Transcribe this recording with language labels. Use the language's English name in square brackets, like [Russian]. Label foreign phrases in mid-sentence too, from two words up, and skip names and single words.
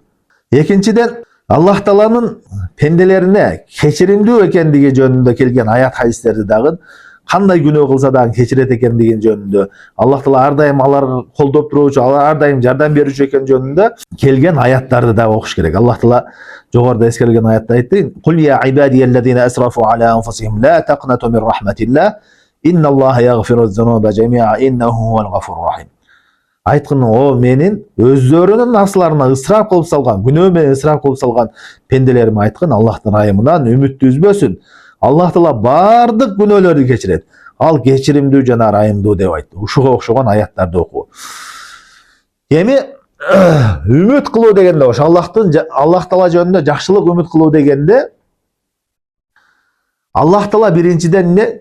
[Kyrgyz] Экинчиден, Аллах Тааланын пенделерине кечиримдүү экендиги жөнүндө келген аят хадистерди дагы кандай күнөө кылса дагы кечирет экендиги жөнүндө, Аллах Таала ар дайым аларды колдоп туруучу, ар дайым жардам берүүчү экен жөнүндө келген аяттарды да окуш керек. Аллах Таала жогоруда эскерилген аятта айтты: [Arabic] "قل يا عبادي الذين أسرفوا على أنفسهم لا تقنطوا من رحمة الله إن الله يغفر الذنوب جميعا إنه هو الغفور الرحيم." [Kyrgyz] Айткын, о менин өздөрүнүн нафсыларына ысрап кылып салган, күнөө менен ысрап кылып салган пенделериме айткын, Аллахтын райымынан үмүттү үзбөсүн. Аллах Таала бардык күнөөлөрдү кечирет. Ал кечиримдүү жана райымдуу деп айтты. Ушуга окшогон аяттарды окуу. Эми үмүт кылуу дегенде, ошо Аллах Таала жөнүндө жакшылык үмүт кылуу дегенде, Аллах Таала биринчиден эмне?